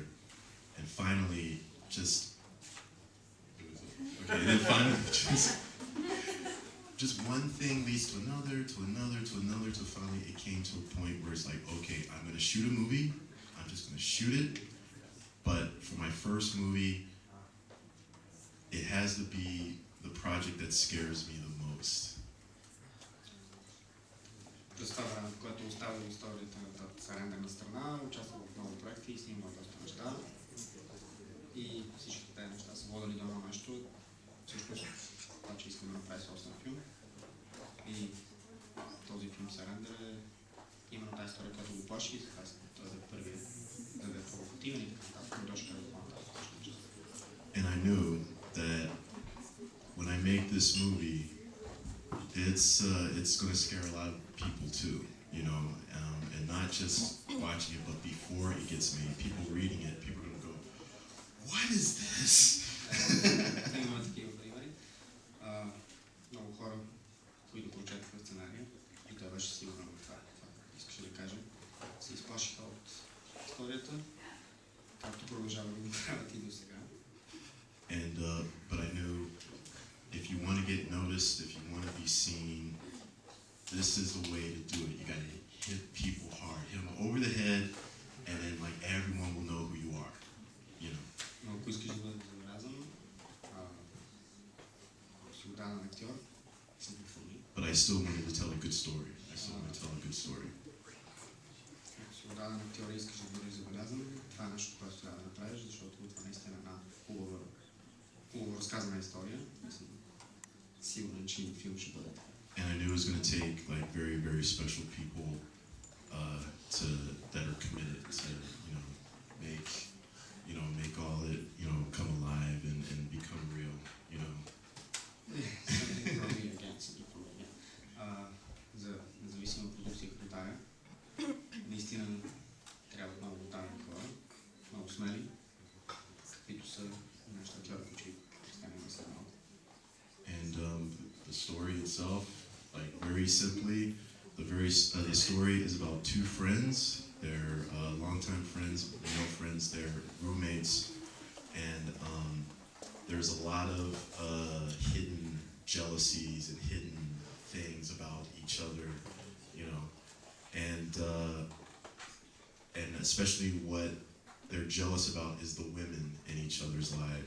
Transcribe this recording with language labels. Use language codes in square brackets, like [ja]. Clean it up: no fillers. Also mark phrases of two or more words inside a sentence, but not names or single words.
[en] And finally, just one thing leads to another, to another, to another, to finally it came to a point where it's like, okay, I'm going to shoot a movie, I'm just going to shoot it, but for my first movie, it has to be the project that scares me the most. [bg] През това време, когато оставил историята на Surrender на страна, участвал в много проекти и снимал доста неща. И всички тези неща са водили до едно нещо, всъщност това, че искам да направя собствен филм. И този филм Surrender е именно тази история, която го плаши и така той да е първият, да е провокативен и така нататък, но дошка е по-нататък. [en] And I knew that when I make this movie, it's going to scare a lot of people too, and not just watching it, but before it gets made, people reading it, people are going to go, what is this? [bg] Има такива примери. Много хора, които прочетаха сценария, и той беше сигурен в това, искаше да каже, се изплашиха от историята, както продължава да го правят и до сега. [en] But I knew if you want to get noticed, if you want to be seen, this is the way to do it. You got to hit people hard, hit them over the head, and then like everyone will know who you are, [bg] Но ако искаш да бъдеш забелязан, си отдаден актьор, си го фули. [en] But I still wanted to tell a good story. I still wanted to tell a good story. [bg] Ако си отдаден актьор и искаш да бъдеш забелязан, това е нещо, което трябва да направиш, защото това наистина е една хубаво разказана история. Сигурен, че и филм ще бъде. [en] And I knew it was going to take like very, very special people that are committed to, make all it, come alive and become real, [bg] За независима продукция като тая, наистина трябва много брутални хора, много смели, каквито са нашите актьори, които представяме на страна. [en] And the story itself, like very simply, the story is about two friends. They're longtime friends, male friends. They're roommates, and there's a lot of hidden jealousies and hidden things about each other, you know, and especially what they're jealous about is the women in each other's lives.